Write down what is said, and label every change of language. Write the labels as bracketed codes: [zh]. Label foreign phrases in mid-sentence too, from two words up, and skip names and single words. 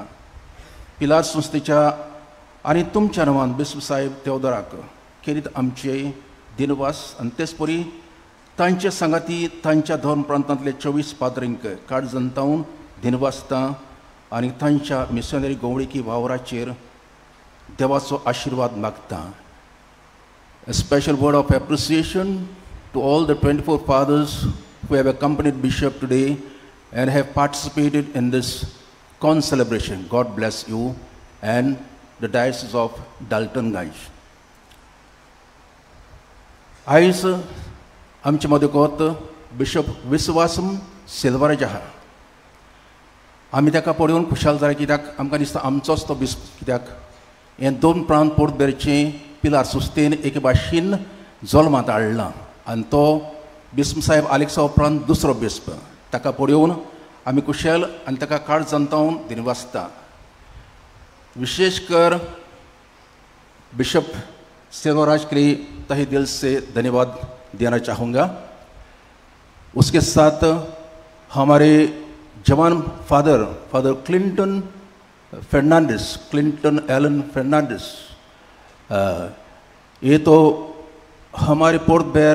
[kok] पिलार संस्थेच्या आनी तुमच्या नांवान बिस्प साहेब तेवदोराक खेरीत आमचे दिनवास आनी तेच परी तांचे सांगाती तांच्या धर्म प्रांतांतले 24 पाद्रींक कार्ड जनतावन दिनवासता आनी तांच्या मिशनरी गवळिकी वावराचेर देवाचो आशिर्वाद मागता. [en] A special word of appreciation to all the 24 fathers who have accompanied Bishop today and have participated in this con-celebration. God bless you and the Diocese of Daltonganj. [kok] आयज आमचे मदेकोत बिशप विश्वासम सिल्वराज आहा. आमी ताका पळोवन खुशाल जाले कित्याक आमकां दिसता आमचोच तो बिस्प कित्याक हे 2 प्रांत पोर्तबेरचें पिलार सुस्तेन एके भाशेन जल्मांत हाडला आनी तो बिस्प साहेब आलेक्सा उपरांत दुसरो बिस्प. ताका पळोवन आमी खुशाल आनी ताका कार्ड जनतावन दिनवासता. [hi] विशेष कर बिशप सेल्वराज के लिए तहे दिल से धन्यवाद देना चाहूँगा. उसके साथ हमारे जवान फादर क्लिंटन एलन फर्नांडिस, ये तो हमारे पोर्ट बेर